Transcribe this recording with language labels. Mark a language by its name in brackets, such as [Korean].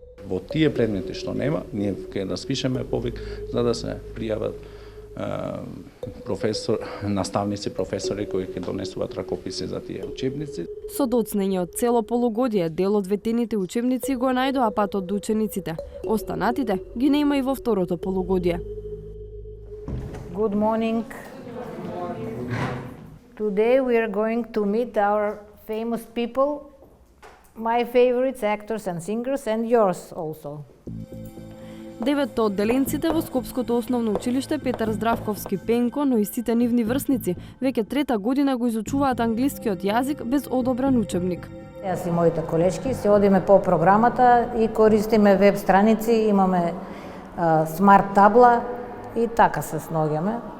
[Macedonian] Во тие предмети што нема, ние ќе да спишеме повик за да се пријават наставници, професори кои ќе донесуваат ракописи за тие учебници. Со доцнење од цело полугодие, дел од ветените учебници го најдоа патот до учениците. Останатите ги нема и во второто полугодие. [English] Good morning. Today we are going to meet our famous people, my favorites actors and singers, and yours also. [Macedonian] Деветто од деленците во Скопското основно училиште Петар Здравковски Пенко, но и сите нивни врсници, веќе трета година го изучуваат англискиот јазик без одобрен учебник. Јас и моите колешки се одиме по програмата и користиме веб страници, имаме смарт табла и така се сноѓаме.